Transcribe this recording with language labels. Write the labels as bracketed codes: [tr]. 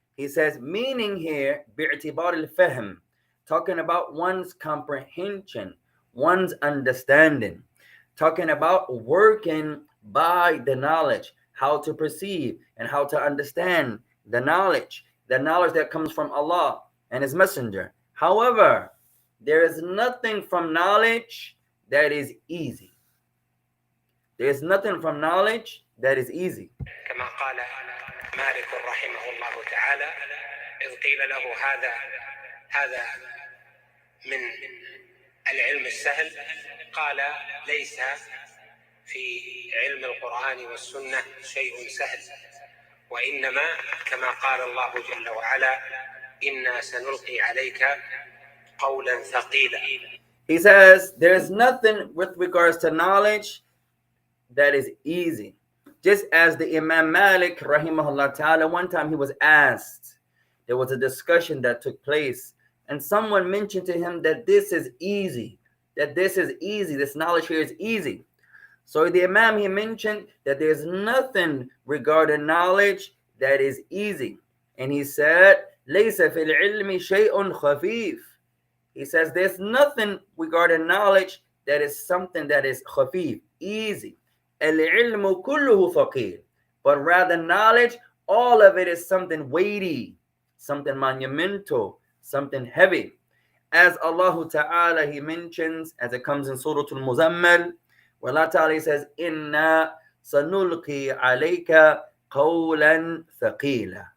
[en] He says, meaning here, [ar] bi'tibar al-fahm, [en] talking about one's comprehension, one's understanding, talking about working by the knowledge, how to perceive and how to understand the knowledge that comes from Allah and His Messenger. However, there is nothing from knowledge that is easy. There is nothing from knowledge that is easy. [ar] كما قال مالك رحمه الله تعالى إذ قيل له هذا من العلم السهل قال ليس في علم القرآن والسنة شيء سهل وإنما كما قال الله جل وعلا إنا سنلقي عليك قولا ثقيلا. [en] He says there is nothing with regards to knowledge that is easy. Just as the Imam Malik rahimahullah ta'ala, one time he was asked, there was a discussion that took place and someone mentioned to him that this is easy, this knowledge here is easy. So the Imam, he mentioned that there's nothing regarding knowledge that is easy. And he said, [ar] لَيْسَ فِي الْعِلْمِ شَيْءٌ خَفِيفٌ. [en] He says there's nothing regarding knowledge that is something that is khafif, easy. [ar] الْعِلْمُ كُلُّهُ ثَقِيلٌ. [en] But rather knowledge, all of it is something weighty, something monumental, something heavy. As Allah Ta'ala, He mentions, as it comes in Surah Al-Muzammil, where Allah Ta'ala says, [ar] إِنَّا سَنُلْقِي عَلَيْكَ قَوْلًا ثَقِيلًا.